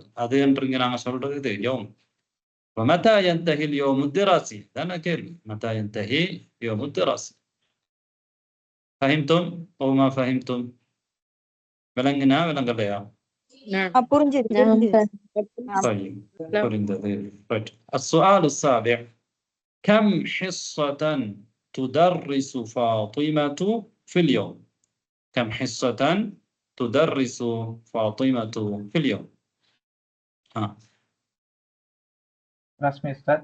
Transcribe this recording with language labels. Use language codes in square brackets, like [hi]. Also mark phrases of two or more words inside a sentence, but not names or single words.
[ta] அது என்றுங்க நாங்க சொல்றது இது யௌம். [ar] متى ينتهي يوم الدراسة [ta] தானே கேள்வி. [ar] متى ينتهي يوم الدراسة فهمتم أو ما فهمتم? [ta] விளங்குனா விளங்கலையா? புரிஞ்சது. புரிந்தது. ரைட். [ar] السؤال السابع كم حصة تدرس فاطمة في اليوم؟ كم حصة تدرس فاطمة في اليوم؟ رسمي أستاذ.